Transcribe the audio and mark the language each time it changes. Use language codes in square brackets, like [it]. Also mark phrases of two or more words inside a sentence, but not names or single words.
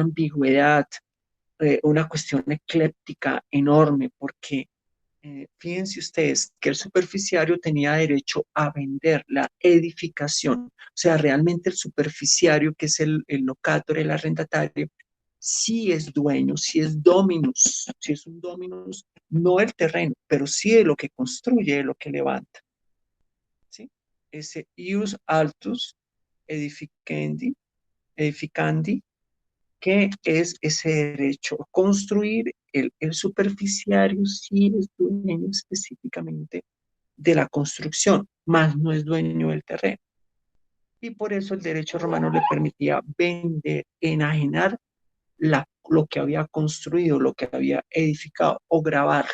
[es] ambigüedad, una cuestión ecléptica enorme, porque fíjense ustedes que el superficiario tenía derecho a vender la edificación, o sea, realmente el superficiario, que es el locator, el arrendatario, sí es dueño, sí es dominus, sí es un dominus, no el terreno, pero sí de lo que construye, de lo que levanta. [la] ¿Sí? Ese ius altus edificandi, [es] que es ese derecho a construir. El superficiario sí es dueño específicamente de la construcción, más no es dueño del terreno. Y por eso el derecho romano le permitía vender, enajenar lo que había construido, lo que había edificado o grabarlo.